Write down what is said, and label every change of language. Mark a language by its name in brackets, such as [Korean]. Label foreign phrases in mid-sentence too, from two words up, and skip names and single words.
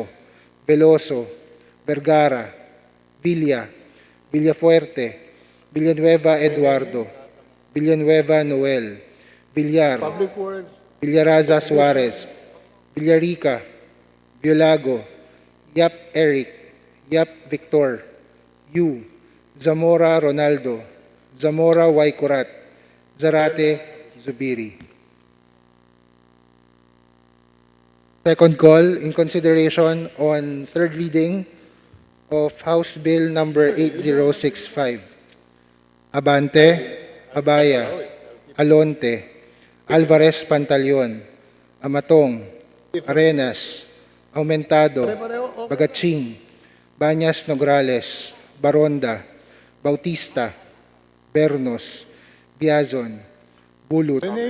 [English] Veloso, Vergara, Villa, Villafuerte, Villanueva Eduardo, Villanueva Noel, Villar, Villaraza Suarez, Villarica, Violago, Yap Eric, Yap Victor, Yu, Zamora Ronaldo, Zamora Waikurat, Zarate Zubiri. Second call in consideration on third reading of House Bill number 8065. Abante, Abaya, Alonte, Alvarez Pantaleon, Amatong, Arenas, Aumentado, Bagaching, Banyas Nograles, Baronda, Bautista, Bernos, Biazon, Bulut,